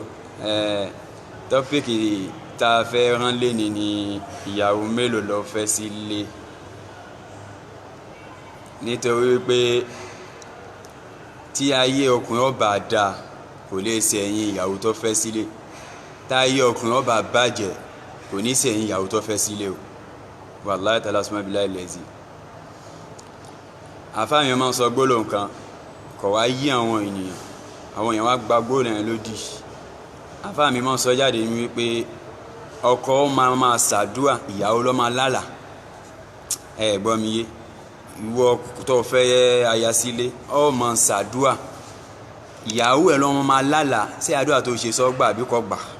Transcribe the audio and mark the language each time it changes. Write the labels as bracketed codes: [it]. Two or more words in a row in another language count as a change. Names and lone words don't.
[yo] Tọ́pìkì tá a fẹ́ rán lé ni ìyàwó mélòó lọ fẹ́ sílé, nítorí pé tí ayé ọkùnrin ọba dá kò lè ṣẹ̀yìn ìyàwó tó fẹ́ sílé, táyé ọkùnrin ọba bàjẹ́ kò ní ṣẹ̀yìn ìyàwó tó fẹ́ sílé o. [ar] والله تعالى ثم بالله lẹ́sìn. [yo] Àfáàmì máa ń sọ gbólóhùn kan kò wá yí àwọn èèyàn wá gba gbólóhùn yẹn lódì. Àfáàmì máa ń sọ jáde ní wípé ọkọ máa ṣàdúà, ìyàwó ló máa lálà. Ẹ gbọ́ mi yé, ìwọ tó fẹ́ aya sílé ó máa ṣàdúà, ìyàwó ẹ̀ ló máa lálà sí àdúà tó ṣe sọ́gbà àbí kò gbà.